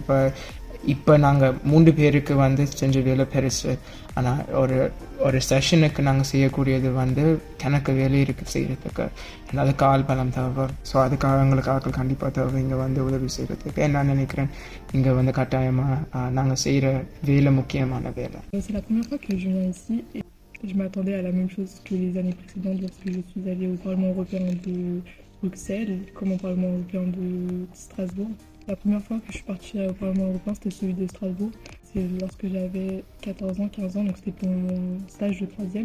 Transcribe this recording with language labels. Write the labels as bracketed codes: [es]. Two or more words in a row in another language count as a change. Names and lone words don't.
[ta] இப்போ நாங்கள் 3 பேருக்கு வந்து செஞ்ச வேலை பெருசு. ஆனால் ஒரு செஷனுக்கு நாங்கள் செய்யக்கூடியது வந்து கணக்கு வேலை இருக்குது செய்கிறதுக்கு. அதுக்கு ஆள் பலம் தேவை. ஸோ அதுக்காக எங்களுக்கு ஆட்கள் கண்டிப்பாக தேவை இங்கே வந்து உதவி செய்கிறதுக்கு. நான் நினைக்கிறேன் இங்கே வந்து கட்டாயமாக நாங்கள் செய்கிற வேலை முக்கியமான வேலை. [fr] C'est la première fois que je viens ici et je m'attendais à la même chose que les années précédentes lorsque je suis allée au Parlement européen de Bruxelles comme au Parlement européen de Strasbourg. La première fois que je suis partie au Parlement européen, c'était celui de Strasbourg. C'est lorsque j'avais 14 ans, 15 ans, donc c'était pour mon stage de 3e.